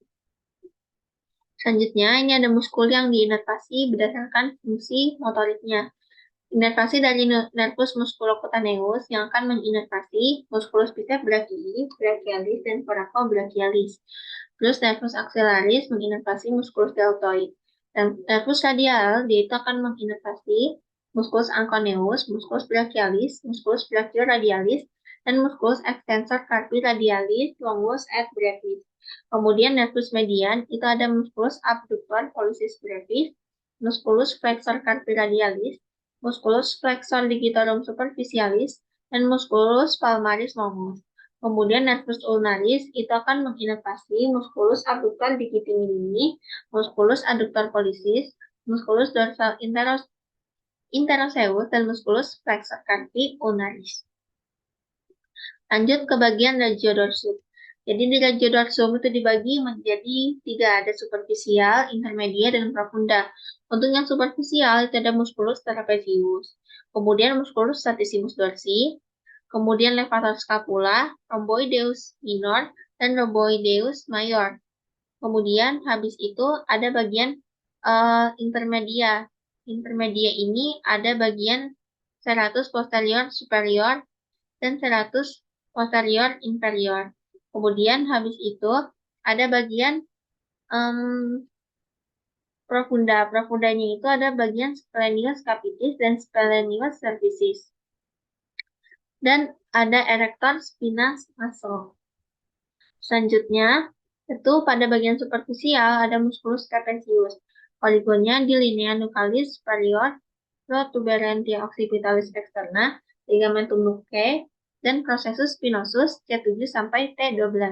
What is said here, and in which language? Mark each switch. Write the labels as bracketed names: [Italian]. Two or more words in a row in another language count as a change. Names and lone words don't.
[Indonesian] Selanjutnya, ini ada muskul yang diinervasi berdasarkan fungsi motoriknya. Inervasi dari nervus musculocutaneus yang akan menginervasi musculus bicep brachii, brachialis, dan coracobrachialis. Terus nervus axillaris menginervasi musculus deltoid. Dan nervus radial, dia itu akan menginervasi musculus anconeus, musculus brachialis, musculus brachioradialis, dan musculus extensor carpi radialis, longus, et brevis. Kemudian nervus median itu ada musculus abductor pollicis brevis, musculus flexor carpi radialis, musculus flexor digitorum superficialis, dan musculus palmaris longus. Kemudian nervus ulnaris itu akan menginervasi musculus abductor digiti minimi, musculus adductor pollicis, musculus dorsal interoseus, dan musculus flexor carpi ulnaris. Lanjut ke bagian regiodorsum. Jadi di regiodorsum itu dibagi menjadi 3, ada superficial, intermedia, dan profunda. Untuk yang superficial itu ada musculus trapezius, kemudian musculus latissimus dorsi, kemudian levator scapula, rhomboideus minor, dan rhomboideus major. Kemudian habis itu ada bagian intermedia. Intermedia ini ada bagian serratus posterior superior dan serratus posterior inferior. Kemudian habis itu ada bagian profunda. Profundanya itu ada bagian splenius capitis dan splenius cervicis. Dan ada erector spinas muscle. Selanjutnya, itu pada bagian superficial ada musculus trapezius. Poligonnya di linea nuchalis superior, protuberantia occipitalis externa, ligamentum nuchae, dan processus spinosus C7 sampai T12.